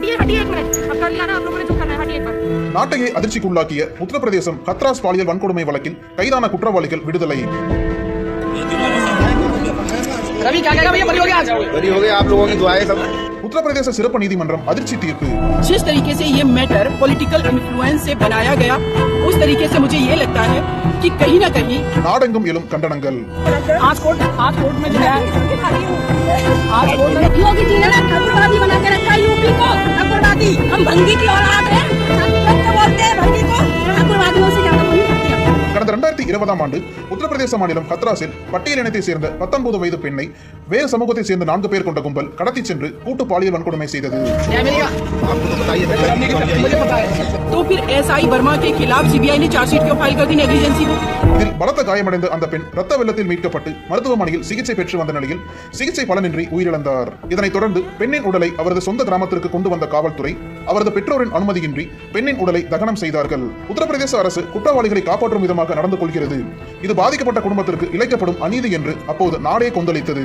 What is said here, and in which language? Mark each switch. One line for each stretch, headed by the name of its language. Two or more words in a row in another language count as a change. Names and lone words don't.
Tamil: நாட்டையே அதிர்ச்சிக்குள்ளாக்கிய உத்தரப்பிரதேசம் ஹத்ராஸ் பாலியல் வன்கொடுமை வழக்கில் கைதான குற்றவாளிகள் விடுதலை. उत्तर சிறப்பு நீதிமன்றம் அதிர்ச்சி தீர்ப்பு.
Hindi: जिस तरीके से ये मैटर
English: political influence
Hindi: से बनाया गया उस तरीके से मुझे ये लगता है कि कहीं ना कहीं
Tamil: நாடெங்கும் எழும் கண்டனங்கள்.
Hindi: आज कोर्ट में जो है आज कोर्ट में योगी जी ने ठाकुरवादी बना के रखा यूपी को ठाकुरवादी हम भंगी की औलाद हैं बोलते हैं भंगी को ठाकुरवादियों से ज्यादा भंगी करते हैं.
Tamil: கடந்த 2020ஆம் ஆண்டு உத்தரப்பிரதேச மாநிலம் ஹத்ராஸில் பட்டியல் இனத்தை சேர்ந்த 19 வயது பெண்ணை வேறு சமூகத்தை சேர்ந்த 4 பேர் கொண்ட கும்பல் கடத்தி சென்று கூட்டு பாலியல் வன்கொடுமை செய்தது.
Hindi: तो फिर एसआई वर्मा के खिलाफ सीबीआई ने चार्जशीट क्यों फाइल कर दी नेग्लिजेंसी को?
Tamil: இதில் பலத்த காயமடைந்த அந்த பெண் ரத்த வெள்ளத்தில் மீட்கப்பட்டு மருத்துவமனையில் சிகிச்சை பெற்று வந்த நிலையில் சிகிச்சை பலனின்றி உயிரிழந்தார். இதனைத் தொடர்ந்து பெண்ணின் உடலை அவரது சொந்த கிராமத்திற்கு கொண்டு வந்த காவல்துறை அவரது பெற்றோரின் அனுமதியின்றி பெண்ணின் உடலை தகனம் செய்தார்கள். உத்தரப்பிரதேச அரசு குற்றவாளிகளை காப்பாற்றும் விதமாக நடந்து கொள்கிறது. இது பாதிக்கப்பட்ட குடும்பத்திற்கு இழைக்கப்படும் அநீதி என்று அப்போது நாடே கொந்தளித்தது.